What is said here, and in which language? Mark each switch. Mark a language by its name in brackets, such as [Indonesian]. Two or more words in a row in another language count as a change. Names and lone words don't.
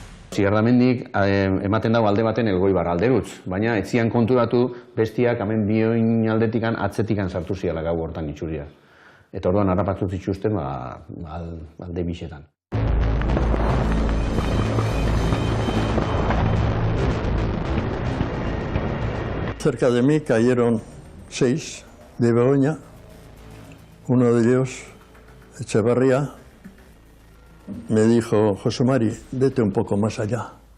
[Basque] Zierramendik ematen dago alde baten Elgoibar alderutz, baina etzian konturatu bestiak hemen bioin aldetikan atzetikan sartu ziala gau hortan itxuria. Eta orduan harrapatu zituzten alde bixetan. [Spanish] Cerca de mí cayeron 6 de Begoña, uno de ellos, Echevarría, me dijo, José Mari, vete un poco más allá.